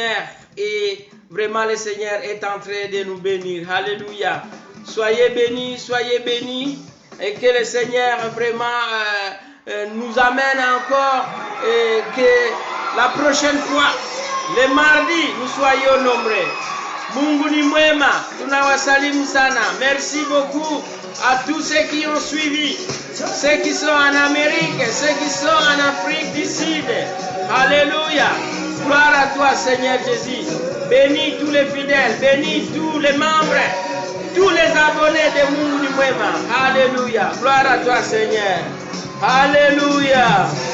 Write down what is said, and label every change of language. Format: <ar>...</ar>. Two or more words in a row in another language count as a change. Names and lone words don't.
<fr>Et vraiment le Seigneur est en train de nous bénir. Alléluia. Soyez bénis et que le Seigneur vraiment nous amène encore et que la prochaine fois, le mardi, nous soyons nombreux.</fr> <sw>Mungu ni mwema, tunawasalimu sana.</sw> <fr>Merci beaucoup à tous ceux qui ont suivi, ceux qui sont en Amérique, ceux qui sont en Afrique du Sud. Alléluia. Gloire à toi, Seigneur Jésus. Bénis tous les fidèles, bénis tous les membres, tous les abonnés de Mungu ni mwema. Alléluia. Gloire à toi, Seigneur. Alléluia.</fr>